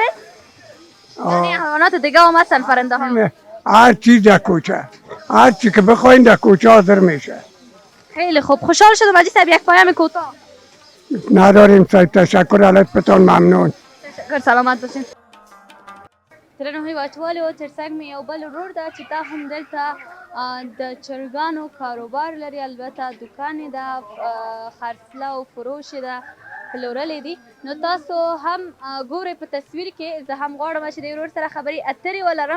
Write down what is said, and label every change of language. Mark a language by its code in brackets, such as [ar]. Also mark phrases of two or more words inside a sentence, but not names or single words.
[fa] یعنی حیوانات دیگه هم هستن، پرنده ها؟ هر چیز در کوچه، هر چی که بخواین در کوچه حاضر میشه. خیلی خوب. خوشحال شدم حاجی صاحب. یک پیام کوتاه. نداریم صاحب، تشکر البتون ممنون. تشکر، سلامت باشین. [ps] درنو هیواتوالو ترڅنګ مې یو بل ورور ده چې تا هم دلته د چرګانو کاروبار لري، البته دوکان یې ده، خرڅله او فروش یې ده، پلورلې دي. نو تاسو هم ګورئ په تصویر کې. زه هم غواړم چې د ورور سره خبرې اترې ولرم.